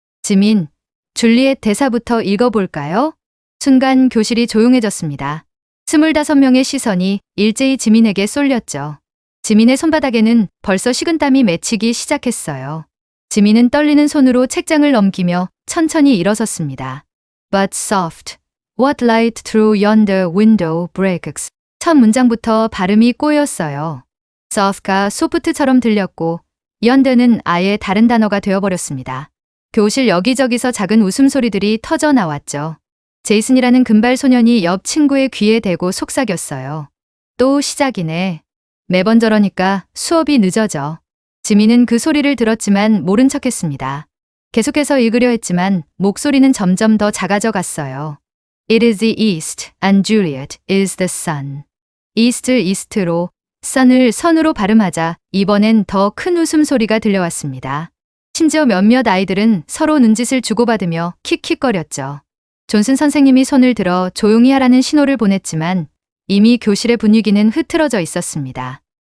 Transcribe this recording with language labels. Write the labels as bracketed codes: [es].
[ko] 지민, 줄리엣 대사부터 읽어볼까요? 순간 교실이 조용해졌습니다. 25명의 시선이 일제히 지민에게 쏠렸죠. 지민의 손바닥에는 벌써 식은땀이 맺히기 시작했어요. 지민은 떨리는 손으로 책장을 넘기며 천천히 일어섰습니다. [en] But soft, what light through yonder window breaks. [ko] 첫 문장부터 발음이 꼬였어요. soft가 소프트처럼 들렸고 yonder는 아예 다른 단어가 되어버렸습니다. 교실 여기저기서 작은 웃음소리들이 터져 나왔죠. 제이슨이라는 금발 소년이 옆 친구의 귀에 대고 속삭였어요. 또 시작이네. 매번 저러니까 수업이 늦어져. 지민은 그 소리를 들었지만 모른 척했습니다. 계속해서 읽으려 했지만 목소리는 점점 더 작아져 갔어요. [en] It is the east and Juliet is the sun. [ko] east로 sun을 선으로 발음하자 이번엔 더 큰 웃음소리가 들려왔습니다. 심지어 몇몇 아이들은 서로 눈짓을 주고받으며 킥킥거렸죠. 존슨 선생님이 손을 들어 조용히 하라는 신호를 보냈지만 이미 교실의 분위기는 흐트러져 있었습니다.